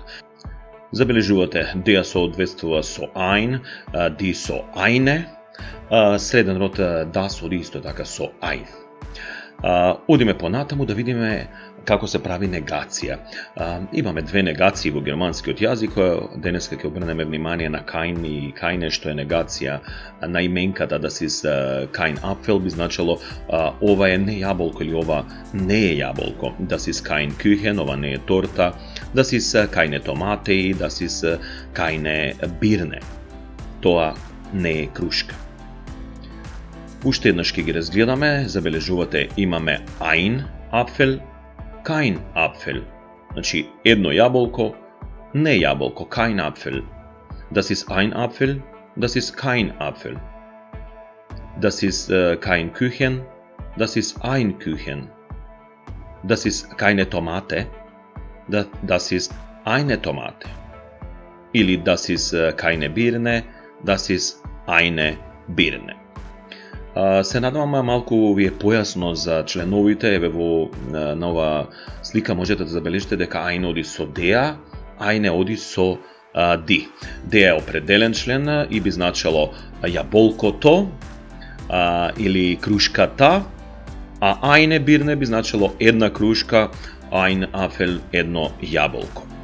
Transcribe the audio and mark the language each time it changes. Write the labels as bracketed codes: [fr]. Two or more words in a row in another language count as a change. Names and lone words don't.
[mk] Забележувате, деа соодветствува со ein, ди со eine, среден род да соди исто така со ein. Одиме понатаму да видиме како се прави негација. Имаме две негации во германскиот јазик, денеска ќе обрнеме внимание на kein и keine, што е негација на именката [de] das ist kein Apfel, [mk] би значило ова е не јаболко или ова не е јаболко. [de] Das ist kein Küchen, [mk] ова не е торта. [de] Das ist keine Tomate, das ist keine Birne. [mk] Тоа не е крушка. Уште еднаш ќе ги разгледаме. Забележувате, имаме [de] ein Apfel, kein Apfel. [mk] Значи, едно јаболко, не јаболко, [de] kein Apfel. Das ist ein Apfel, das ist kein Apfel. Das ist kein Küchen, das ist ein Küchen. Das ist keine Tomate, das ist eine Tomate. Или das ist keine Birne, das ist eine Birne. [mk] Се надевам малку ви е појасно за членовите. Еве на оваа слика можете да забележите дека ein оди со деа, eine оди со ди. Деа е определен член и би значило јаболкото или крушката, а [de] eine Birne [mk] би значило една крушка, [de] ein Apfel [mk] едно јаболко.